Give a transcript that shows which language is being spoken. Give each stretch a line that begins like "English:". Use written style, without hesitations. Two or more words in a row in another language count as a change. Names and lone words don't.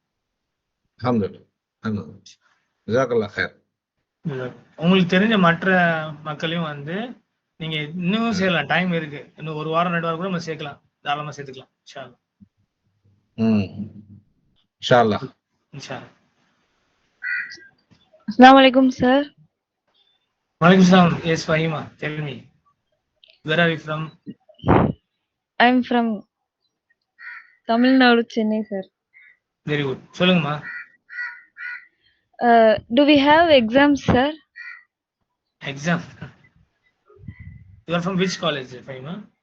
Arabic: جزاك الله خير.
Tamil: உங்களுக்கு தெரிஞ்ச மற்ற மக்களையும் வந்து நீங்க இன்னும் சேர்க்கலாம், டைம் இருக்கு. இன்னும் ஒரு வாரம் 2 வாரம் கூட நம்ம சேர்க்கலாம், தாராளமா சேர்த்துக்கலாம் இன்ஷால்லா. இன்ஷால்லா. இன்ஷால்லா.
Arabic: السلام عليكم, sir. وعليكم السلام.
English: Yes, Fahima, tell me. Where are you from? I'm from Tamil Nadu, Chennai, sir. Very good. சொல்லுங்கம்மா. Do we have exams, sir? Exam. You are from which college, Fahima?